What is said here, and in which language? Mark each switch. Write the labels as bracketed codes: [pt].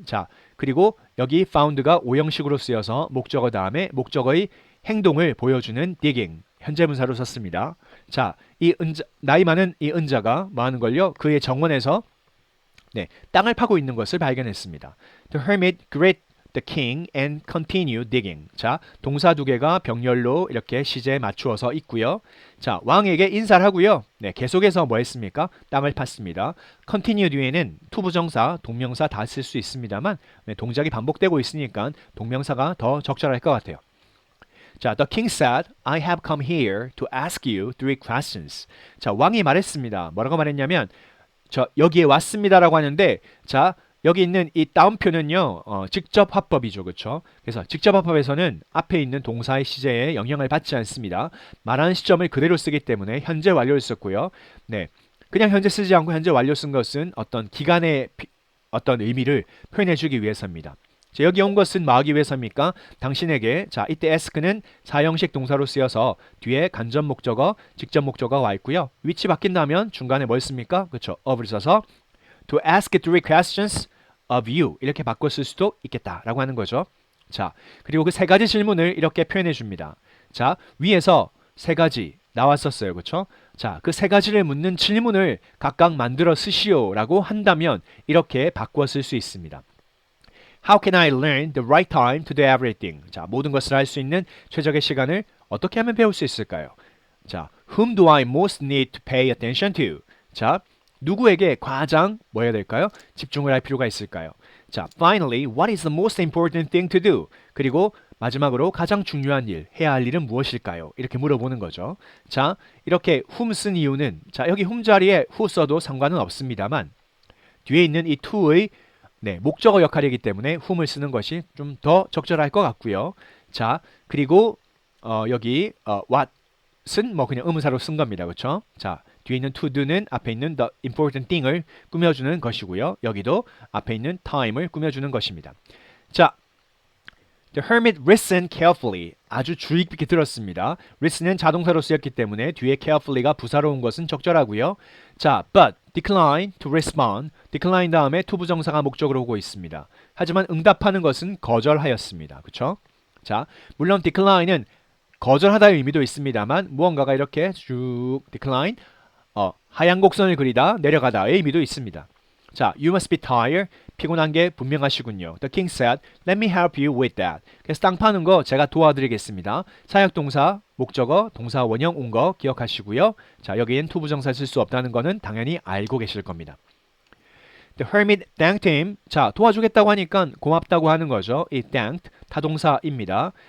[ko] 자, 그리고 여기 found가 오형식으로 쓰여서 목적어 다음에 목적어의 행동을 보여주는 digging. 현재분사로 썼습니다. 자, 이 은자, 나이 많은 이 은자가 뭐 하는 걸요? 그의 정원에서 네, 땅을 파고 있는 것을 발견했습니다. [en] The hermit greeted the king and continued digging. [ko] 자, 동사 두 개가 병렬로 이렇게 시제에 맞추어서 있고요. 자, 왕에게 인사를 하고요. 네, 계속해서 뭐 했습니까? 땅을 팠습니다. continue 뒤에는 투부정사, 동명사 다 쓸 수 있습니다만 네, 동작이 반복되고 있으니까 동명사가 더 적절할 것 같아요. [en] 자, the king said, I have come here to ask you 3 questions. [ko] 자, 왕이 말했습니다. 뭐라고 말했냐면 저 여기에 왔습니다라고 하는데 자 여기 있는 이 따옴표는요 직접 화법이죠, 그렇죠? 그래서 직접 화법에서는 앞에 있는 동사의 시제에 영향을 받지 않습니다. 말하는 시점을 그대로 쓰기 때문에 현재 완료를 썼고요. 네, 그냥 현재 쓰지 않고 현재 완료 쓴 것은 어떤 기간의 어떤 의미를 표현해주기 위해서입니다. 자, 여기 온 것은 뭐 하기 위해서입니까? 당신에게 자 이때 ask는 사형식 동사로 쓰여서 뒤에 간접 목적어, 직접 목적어가 와 있고요. 위치 바뀐다면 중간에 뭘 씁니까? 그렇죠. of를 써서 [en] to ask 3 questions of you [ko] 이렇게 바꿔 쓸 수도 있겠다라고 하는 거죠. 자, 그리고 그 3가지 질문을 이렇게 표현해 줍니다. 자, 위에서 3가지 나왔었어요. 그렇죠? 자, 그 3가지를 묻는 질문을 각각 만들어 쓰시오라고 한다면 이렇게 바꿔 쓸 수 있습니다. [en] How can I learn the right time to do everything? [ko] 자, 모든 것을 할 수 있는 최적의 시간을 어떻게 하면 배울 수 있을까요? [en] 자, whom do I most need to pay attention to? [ko] 자, 누구에게 가장 뭐 해야 될까요? 집중을 할 필요가 있을까요? [en] 자, finally, what is the most important thing to do? [ko] 그리고 마지막으로 가장 중요한 일, 해야 할 일은 무엇일까요? 이렇게 물어보는 거죠. 자, 이렇게 whom 쓴 이유는 자, 여기 whom 자리에 who 써도 상관은 없습니다만 뒤에 있는 이 to의 네, 목적어 역할이기 때문에 whom을 쓰는 것이 좀 더 적절할 것 같고요. 자, 그리고 여기 what은 뭐 그냥 의문사로 쓴 겁니다. 그렇죠? 자, 뒤에 있는 to do는 앞에 있는 the important thing을 꾸며주는 것이고요. 여기도 앞에 있는 time을 꾸며주는 것입니다. [en] 자, the hermit listened carefully. [ko] 아주 주의 깊게 들었습니다. listen은 자동사로 쓰였기 때문에 뒤에 carefully가 부사로 온 것은 적절하고요. [en] 자, but decline to respond. [ko] decline 다음에 to 부정사가 목적으로 오고 있습니다. 하지만 응답하는 것은 거절하였습니다. 그렇죠? 자, 물론 decline은 거절하다의 의미도 있습니다만 무언가가 이렇게 쭉 decline 하얀 곡선을 그리다 내려가다의 의미도 있습니다. [en] 자, you must be tired. [ko] 피곤한 게 분명하시군요. [en] The king said, let me help you with that. [ko] 그래서 땅 파는 거 제가 도와드리겠습니다. 사역동사, 목적어, 동사 원형 온 거 기억하시고요. 자, 여기엔 투부정사 쓸 수 없다는 거는 당연히 알고 계실 겁니다. [en] The hermit thanked him. [ko] 자, 도와주겠다고 하니까 고맙다고 하는 거죠. 이 thanked 타동사입니다.